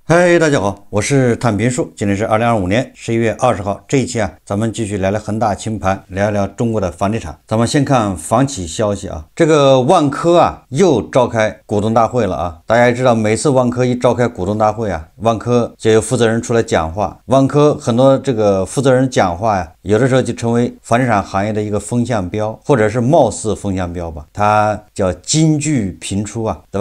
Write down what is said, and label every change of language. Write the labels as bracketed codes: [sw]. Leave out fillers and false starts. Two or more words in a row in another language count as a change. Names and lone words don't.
[zh] 嗨，大家好，我是探平树。今天是2025年11月20号，这一期咱们继續聊聊恒大清盘，聊一聊中国的房地產。咱們先看房企消息这個萬科又召開股東大會了大家也知道，每次萬科一召開股東大會萬科就有負責人出來講話。萬科很多這個負責人講話有的時候就成為房地產行業的一個風向標，或者是貌似風向標吧。它叫金句頻出對吧？